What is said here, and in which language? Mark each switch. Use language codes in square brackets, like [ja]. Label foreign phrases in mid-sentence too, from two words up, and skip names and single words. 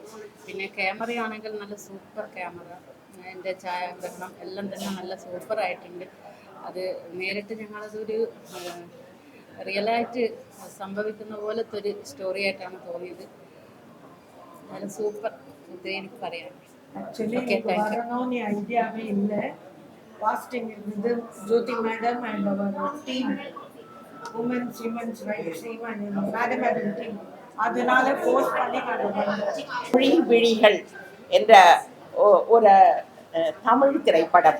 [ml] പിന്നെ ക്യാമറയാണെങ്കിൽ നല്ല സൂപ്പർ ക്യാമറ, അതിൻ്റെ ഛായാഗ്രഹണം എല്ലാം തന്നെ നല്ല സൂപ്പറായിട്ടുണ്ട്. അത് നേരിട്ട് ഞങ്ങളതൊരു റിയലായിട്ട് സംഭവിക്കുന്ന പോലത്തെ ഒരു സ്റ്റോറി ആയിട്ടാണ് തോന്നിയത്. നല്ല സൂപ്പർ, ഇത് എനിക്ക് പറയാം. [ta] ஆக்சுவலி [en] Okay, [ta] எனக்கு [en] thank you. [ta] வரணும்னு ஐடியாவே இல்லை. பாஸ்டிங் இருந்தது ஜோதி மேடம் அண்ட் அவர் டீம் [en] womens humans rights team [ta] அண்ட் மேடம் டீம் அதனால ஃபோர்ஸ் பண்ணி நாங்கள் பண்ணோம். மொழி விழிகள் என்ற ஒரு தமிழ் திரைப்படம்.